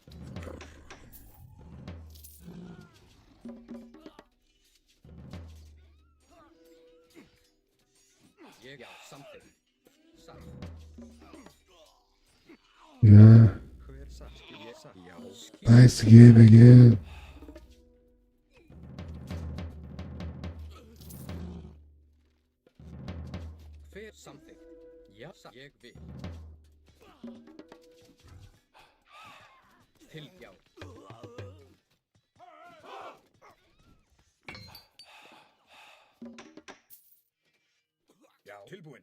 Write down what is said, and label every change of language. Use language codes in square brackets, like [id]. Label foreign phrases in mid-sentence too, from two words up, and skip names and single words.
[is] Já, samþykkt. Satt. Yeah. Hver satt? Ég satt. Já. [en] Nice game again. [is] Hver samþykkt? Já, satt. Ég vil. Til, já. Já. Tilbúin.